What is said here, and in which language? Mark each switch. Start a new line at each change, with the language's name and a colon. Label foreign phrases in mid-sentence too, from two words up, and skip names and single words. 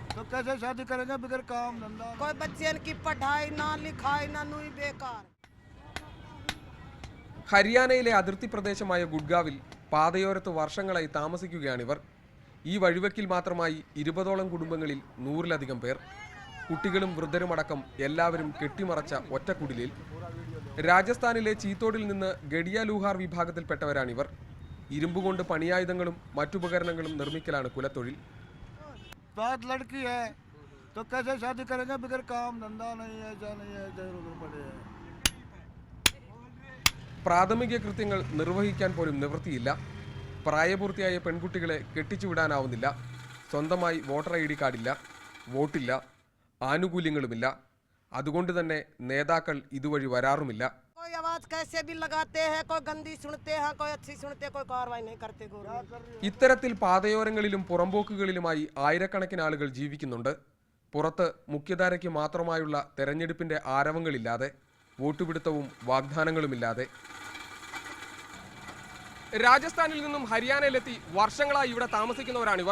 Hindi: कैसे शादी करेंगे बगैर काम धंधा? कोई बच्चे की पढ़ाई ना लिखाई ना नुई बेकार.
Malayalam: ഹരിയാനയിലെ അതിർത്തി പ്രദേശമായ ഗുഡ്ഗാവിൽ പാതയോരത്ത് വർഷങ്ങളായി താമസിക്കുകയാണിവർ. ഈ വഴിവെക്കിൽ മാത്രമായി 20ഓളം കുടുംബങ്ങളിൽ 100ലധികം പേർ, കുട്ടികളും വൃദ്ധരുമടക്കം എല്ലാവരും കെട്ടിമറച്ച ഒറ്റക്കുടിലിൽ. രാജസ്ഥാനിലെ ചീത്തോടിൽ നിന്ന് ഗഡിയാലൂഹാർ വിഭാഗത്തിൽപ്പെട്ടവരാണിവർ. ഇരുമ്പുകൊണ്ട് പണിയായുധങ്ങളും മറ്റുപകരണങ്ങളും നിർമ്മിക്കലാണ് കുലത്തൊഴിൽ.
Hindi: बात लड़की है तो कैसे शादी करेंगे बगैर काम धंधा नहीं है, ऐसा नहीं है, इधर उधर पड़े हैं.
Malayalam: പ്രാഥമിക കൃത്യങ്ങൾ നിർവഹിക്കാൻ പോലും നിവൃത്തിയില്ല. പ്രായപൂർത്തിയായ പെൺകുട്ടികളെ കെട്ടിച്ചുവിടാനാവുന്നില്ല. സ്വന്തമായി
English: voter ID card-ഇല്ല,
Malayalam: വോട്ടില്ല, ആനുകൂല്യങ്ങളുമില്ല. അതുകൊണ്ട് തന്നെ നേതാക്കൾ ഇതുവഴി വരാറുമില്ല.
Hindi: कोई आवाज कैसे भी लगाते हैं, कोई गंदी सुनते हैं, कोई अच्छी सुनते, कोई कार्रवाई नहीं करते.
Malayalam: ഇത്തരത്തിൽ പാതയോരങ്ങളിലും പുറമ്പോക്കുകളിലുമായി ആയിരക്കണക്കിന് ആളുകൾ ജീവിക്കുന്നുണ്ട്. പുറത്ത് മുഖ്യധാരയ്ക്ക് മാത്രമായുള്ള തെരഞ്ഞെടുപ്പിന്റെ ആരവങ്ങളില്ലാതെ, വോട്ടുപിടുത്തവും വാഗ്ദാനങ്ങളുമില്ലാതെ. രാജസ്ഥാനിൽ നിന്നും ഹരിയാനയിലെത്തി വർഷങ്ങളായി ഇവിടെ താമസിക്കുന്നവരാണിവർ.